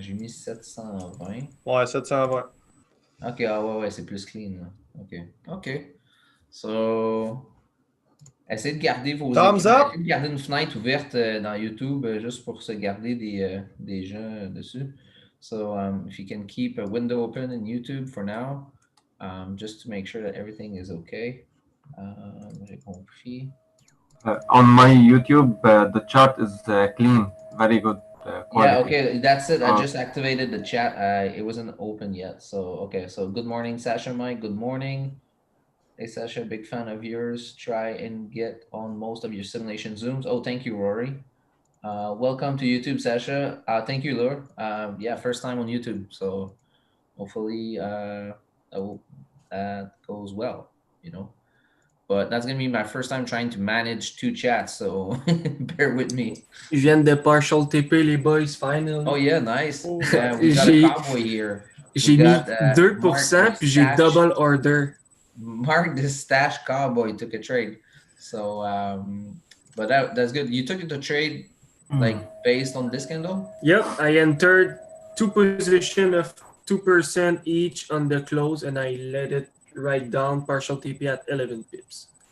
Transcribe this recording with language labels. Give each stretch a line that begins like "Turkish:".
French: J'ai mis 720. Ouais, 720. Ok, ah ouais, c'est plus clean. Là. Ok. So, essayez de garder vos
English: Thumbs
French: écrans.
English: up!
French: Essayez de garder une fenêtre ouverte dans YouTube juste pour se garder des gens dessus.
English: So, if you can keep a window open in YouTube for now, just to make sure that everything is okay.
French: J'ai compris.
English: On my YouTube, the chart is clean, very good quality. Yeah, okay, that's it. I just activated the chat. It wasn't open yet. So, okay, so good morning, Sasha Mike. Good morning. Hey, Sasha, big fan of yours. Try and get on most of your simulation Zooms. Oh, thank you, Rory. Welcome to YouTube, Sasha. Thank you, Laura. Yeah, first time on YouTube. So hopefully that goes well, you know. But that's going to be my first time trying to manage two chats. So bear with me.
French: Ils viennent de partial TP, les boys, finally.
English: Oh, yeah, nice. Yeah, we got a cowboy here.
French: J'ai mis 2%, puis j'ai double order.
English: Mark the stash cowboy took a trade. So, but that's good. You took it to trade like based on this candle? Yep, I entered two positions of 2% each on the close, and I let it right down partial TP at 11 pips.